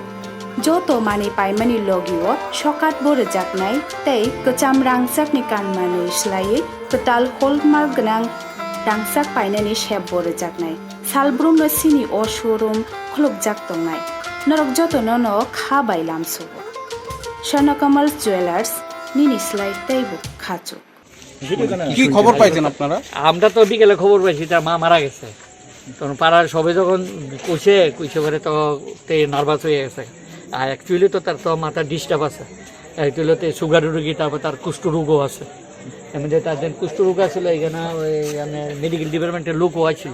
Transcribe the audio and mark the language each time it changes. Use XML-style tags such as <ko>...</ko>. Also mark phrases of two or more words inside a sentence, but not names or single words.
<trp>Joto mani paimani logiwo shokat bore jaknai tei kacham rangchakni kanmani slai ketal hallmark gnang rangchak painani shep bore jaknai. Salbrum no sini o showroom kholok jak tongnai. Norok joto nono kha bailam subo. Sharnakamal Jewelers nini slai teibo khachu.</trp> <bn>কি খবর পাইছেন আপনারা? আমরা তো বিকেলে খবর পাইছি তার মা মারা গেছে। তখন পাড়ার সবাই যখন কইছে পরে তো নার্ভাস হয়ে গেছে। আর অ্যাকচুয়ালি তো তার তো মাথার ডিস্টার্ব আছে, অ্যাকচুয়ালি তো সুগার রোগী, তারপর তার কুষ্ঠরোগও আছে। এমনি তার যে কুষ্ঠরোগ আছিল এখানে ওই মানে</bn> <en>medical department's</en> <bn>লোকও আছিল।</bn>